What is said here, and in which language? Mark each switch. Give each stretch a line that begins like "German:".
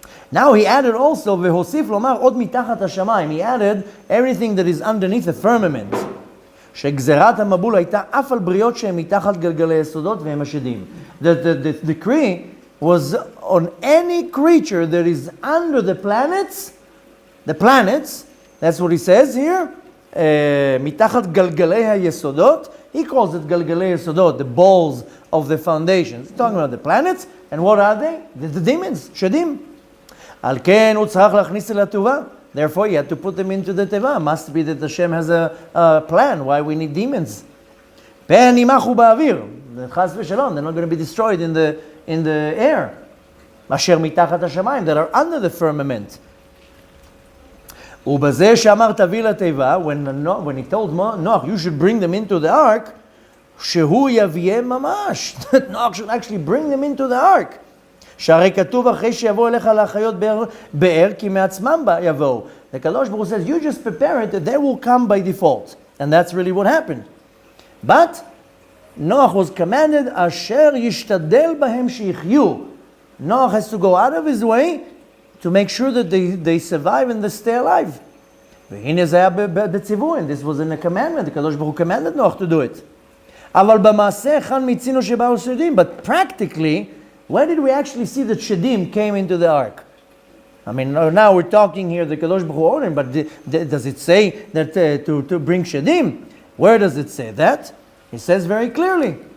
English: Now he added also,
Hebrew: והוסיף לומר עוד מתחת השמיים.
English: He added everything that is underneath the firmament.
Hebrew: שגזרת המבול הייתה אף על בריות שהן מתחת גלגלי יסודות והם השדים.
English: The decree was on any creature that is under the planets, that's what he says here,
Hebrew: מתחת גלגלי היסודות,
English: he calls it
Hebrew: גלגלי יסודות,
English: the balls of the foundations. He's talking about the planets, and what are they? The demons, שדים.
Hebrew: על כן הוא צריך להכניס אל התשובה.
English: Therefore, you have to put them into the teva. Must be that Hashem has a plan why we need demons.
Hebrew: פן ימחו באוויר. חס ושלום,
English: they're not going to be destroyed in the air.
Hebrew: אשר מתחת השמיים,
English: that are under the firmament.
Hebrew: ובזה שאמר תביא לתיבה,
English: when he told Noach, you should bring them into the ark,
Hebrew: שהוא יביאם ממש.
English: That Noach should actually bring them into the ark.
Hebrew: שהרי כתוב אחרי שיבוא אליך להחיות באר, כי מעצמם יבואו.
English: The Kadosh Baruch Hu says, you just prepare it, that they will come by default. And that's really what happened. But Noach was commanded,
Hebrew: אשר ישתדל בהם שיחיו.
English: Noach has to go out of his way to make sure that they survive and they stay alive.
Hebrew: והנה זה היה בציווי,
English: and this was in a commandment. The Kadosh Baruch Hu commanded Noach to do it.
Hebrew: אבל במעשה אחד מצינו שבאו שדים.
English: But practically, when did we actually see that Shedim came into the ark? I mean, now we're talking here the Kadosh Baruch Hu ordered, but does it say that to bring Shedim? Where does it say that? It says very clearly.